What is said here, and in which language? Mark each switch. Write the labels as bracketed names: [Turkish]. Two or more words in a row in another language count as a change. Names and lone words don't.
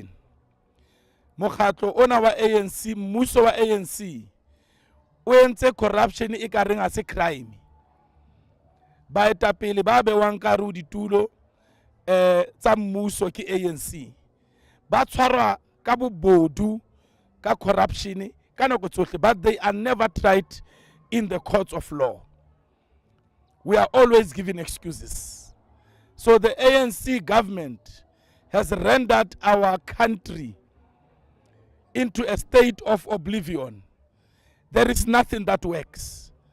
[Southern Sotho] Mokgatlo ona wa ANC, mmuso wa ANC o entse corruption e ka reng a se crime. Baetapele ba bewang ka ru ditulo tsa mmuso ke ANC ba tshwarwa ka bobodu ka corruption ka nako tsohle, [English] but they are never tried in the courts of law. We are always given excuses. So the ANC government has rendered our country into a state of oblivion. There is nothing that works.